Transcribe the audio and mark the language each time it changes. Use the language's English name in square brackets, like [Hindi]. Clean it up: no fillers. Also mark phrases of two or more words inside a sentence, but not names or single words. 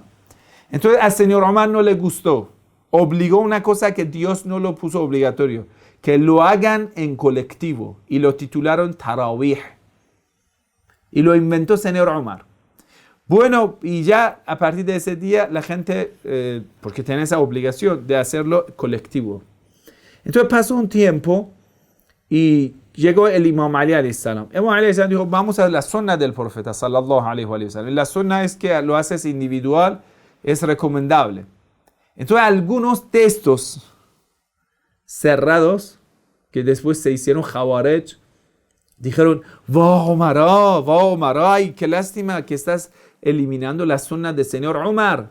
[Spanish] Entonces al señor Umar no le gustó, obligó una cosa que Dios no lo puso obligatorio, que lo hagan en colectivo, y lo titularon Tarawih, y lo inventó el señor Umar. Bueno, y ya a partir de ese día la gente, porque tiene esa obligación de hacerlo colectivo. Entonces pasó un tiempo y llegó el Imam Ali [Arabic] عليه السلام. [Spanish] El Imam Ali [Arabic] عليه السلام [Spanish] dijo, vamos a la sunna del profeta [Arabic] صلى الله عليه وسلم. [Spanish] La sunna es que lo haces individual, es recomendable. Entonces algunos textos cerrados, que después se hicieron Jawarej, dijeron, va Omar, ay, qué lástima que estás eliminando la sunna del señor Umar.